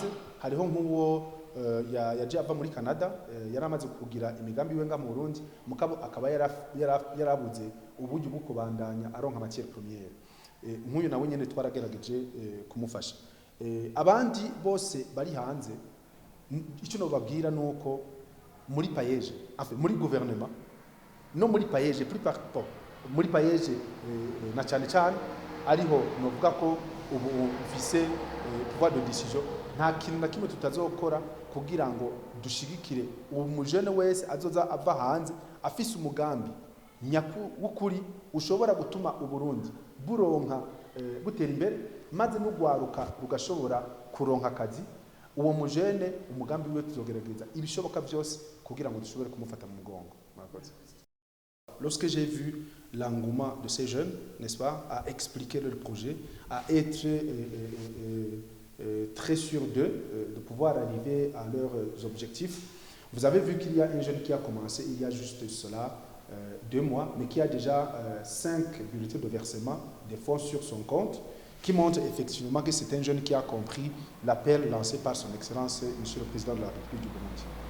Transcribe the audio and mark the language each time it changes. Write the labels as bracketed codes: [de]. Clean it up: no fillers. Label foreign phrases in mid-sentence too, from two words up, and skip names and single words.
[rn] Hariho nk'uwo yaje ava muri Canada yaramaze kugira imigambi we nga mu Burundi mukabo akaba yarabuze uburyo bwo kubandanya aronka [fr] matière première. [rn] Nk'uyu nawe nyene twaragerageje kumufasha. Abandi bose bari hanze ico no babwira nuko muri payeje muri gouvernement no muri payeje [fr] plus partout [rn] muri payeje na cyane ariho novuga ko ubu ufise [fr] pouvoir de décision [rn] nta kintu na kimwe tutazokora kugira ngo dushigikire uwo mujene wese azoza ava hanze afise umugambi w'ukuri ushobora gutuma uburundi buronka gutera imbere maze n'ugwaruka rugashobora kuronka akazi. Uwo mujene umugambi we tuzogerageza ibishoboka byose kugira ngo dushobore kumufata mu mugongo. [fr] Lorsque j'ai vu l'engouement de ces jeunes, n'est-ce pas, à expliquer leur projet, à être très sûr d'eux, de pouvoir arriver à leurs objectifs. Vous avez vu qu'il y a un jeune qui a commencé il y a juste cela 2 mois, mais qui a déjà 5 bulletins de versement des fonds sur son compte, qui montre effectivement que c'est un jeune qui a compris l'appel lancé par son Excellence, Monsieur le Président de la République du Burundi.